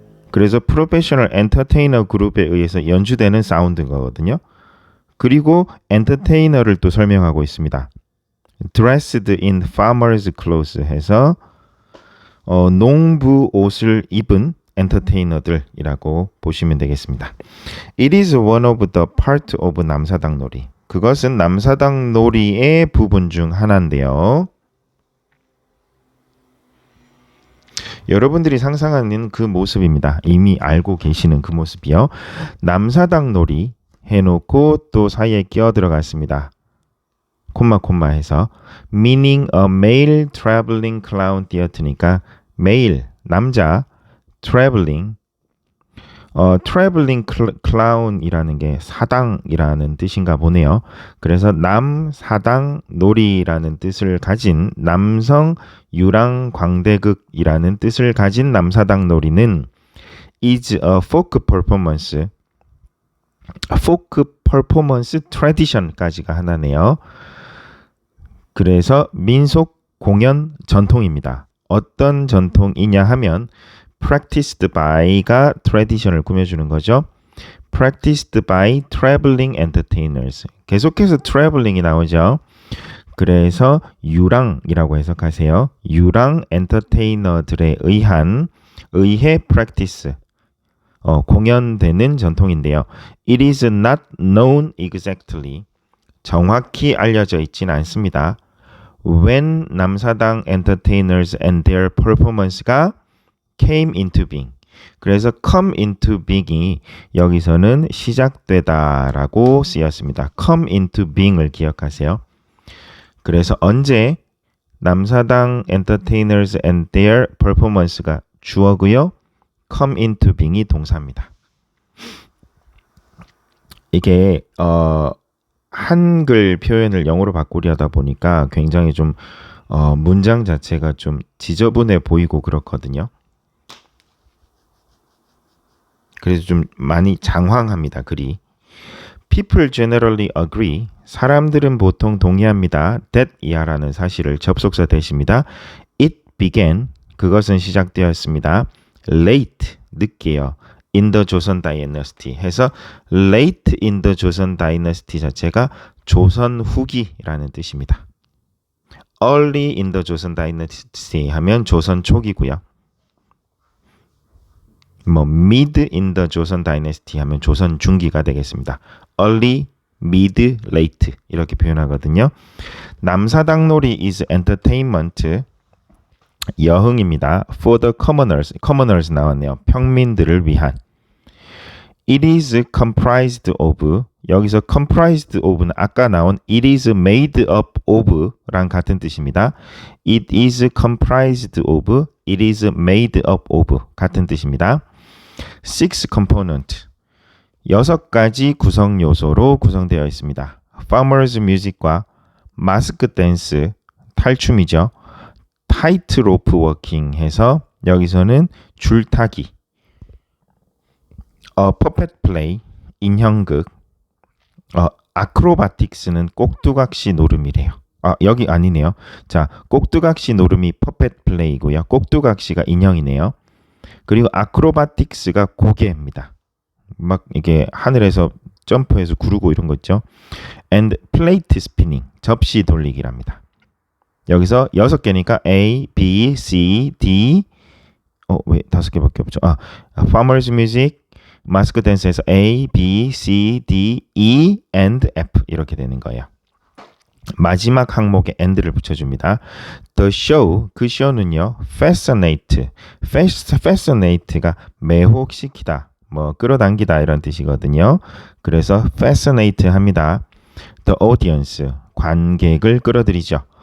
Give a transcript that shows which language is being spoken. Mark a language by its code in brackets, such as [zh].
[ko] 그래서 프로페셔널 엔터테이너 그룹에 의해서 연주되는 사운드거든요. 그리고 엔터테이너를 또 설명하고 있습니다. [en] dressed in farmer's clothes [ko] 해서 농부 옷을 입은 엔터테이너들이라고 보시면 되겠습니다. [en] It is one of the part of 남사당 놀이. [ko] 그것은 남사당 놀이의 부분 중 하나인데요. 여러분들이 상상하는 그 모습입니다. 이미 알고 계시는 그 모습이요. 남사당 놀이 해놓고 또 사이에 끼어 들어갔습니다. 콤마 해서 [en] meaning a male traveling clown theater [ko] 니까 male, 남자, traveling, traveling clown이라는 게 사당이라는 뜻인가 보네요. 그래서 남사당 놀이라는 뜻을 가진 남성 유랑광대극이라는 뜻을 가진 남사당 놀이는 [en] is a folk performance. [ko] folk performance tradition까지가 하나네요. 그래서 민속 공연 전통입니다. 어떤 전통이냐 하면 practiced by가 tradition을 꾸며주는 거죠. [en] practiced by traveling entertainers. [ko] 계속해서 traveling이 나오죠. 그래서 유랑이라고 해석하세요. 유랑 엔터테이너들에 의해 practice 공연되는 전통인데요. [en] It is not known exactly. [ko] 정확히 알려져 있지는 않습니다. [en] When 남사당 entertainers and their performance가 came into being. [ko] 그래서 come into being이 여기서는 시작되다라고 쓰였습니다. come into being을 기억하세요. 그래서 언제 남사당 entertainers and their performance가 주어고요. come into being이 동사입니다. 이게 한글 표현을 영어로 바꾸려다 보니까 굉장히 좀 문장 자체가 좀 지저분해 보이고 그렇거든요. 그래서 좀 많이 장황합니다, 글이. [en] People generally agree. [ko] 사람들은 보통 동의합니다. that 이하라는 사실을 접속사 대시입니다. [en] It began. [ko] 그것은 시작되었습니다. late. 늦게요. in the 조선 다이너스티 해서 late in the 조선 다이너스티 자체가 조선 후기라는 뜻입니다. early in the 조선 다이너스티 하면 조선 초기고요. mid in the 조선 다이너스티 하면 조선 중기가 되겠습니다. early, mid, late 이렇게 표현하거든요. 남사당놀이 [en] is entertainment [ko] 여흥입니다. [en] for the commoners [ko] 나왔네요. 평민들을 위한. [en] It is comprised of [ko] 여기서 comprised of는 아까 나온 [en] it is made up of [ko] 랑 같은 뜻입니다. [en] It is comprised of, it is made up of 같은 뜻입니다. [ko] 6 component 6가지 구성 요소로 구성되어 있습니다. farmers music과 마스크 댄스 탈춤이죠. 타이트로프 워킹 해서 여기서는 줄타기 퍼펫 플레이 인형극 아크로바틱스는 꼭두각시 노름이래요. 여기 아니네요. 자, 꼭두각시 노름이 퍼펫 플레이고요. 꼭두각시가 인형이네요. 그리고 아크로바틱스가 고개입니다. 막 이게 하늘에서 점프해서 구르고 이런 거 있죠. [en] and plate spinning 접시 돌리기랍니다. [ko] 여기서 6개니까 A, B, C, D 왜 5개밖에 없죠? farmers music, 마스크 댄스에서 A, B, C, D, E, and F 이렇게 되는 거예요. 마지막 항목에 and를 붙여줍니다. [en] The show, [ko] 그 쇼는요. fascinate가 매혹시키다, 끌어당기다 이런 뜻이거든요. 그래서 fascinate 합니다. [en] The audience, [ko] 관객을 끌어들이죠.